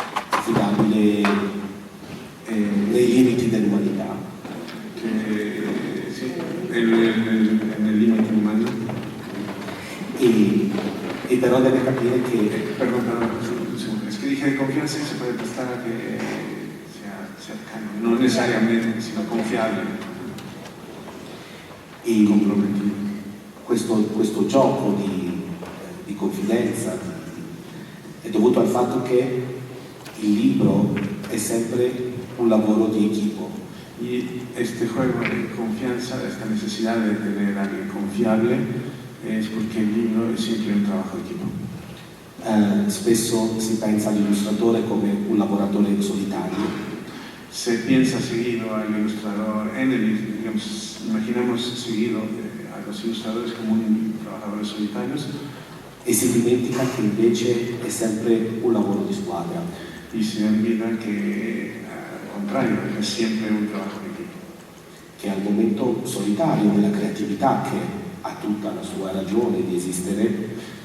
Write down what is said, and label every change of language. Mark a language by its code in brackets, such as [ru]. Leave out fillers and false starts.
[it] Affidabile nei limiti dell'umanità. [es] que, sí, en el límite humano. [it] E però deve capire che [es] Perdón, un segundo. Es que dije de confianza y se puede prestar a que sea cercano, no necesariamente, sino confiable y comprometido. [it] questo gioco di confidenza è dovuto al fatto che il libro è sempre un lavoro di equipo. [es] Y este juego de confianza, esta necesidad de tener a alguien confiable, es porque el libro es siempre un trabajo de equipo. [it] Spesso si pensa all'illustratore come un lavoratore solitario, [es] Se piensa seguido al ilustrador, digamos, imaginamos seguido a los ilustradores como trabajadores solitarios, [it] e si dimentica che invece è sempre un lavoro di squadra, [es] y se olvida que, al contrario, es siempre un trabajo de equipo. [it] che al momento solitario della creatività, che ha tutta la sua ragione di esistere,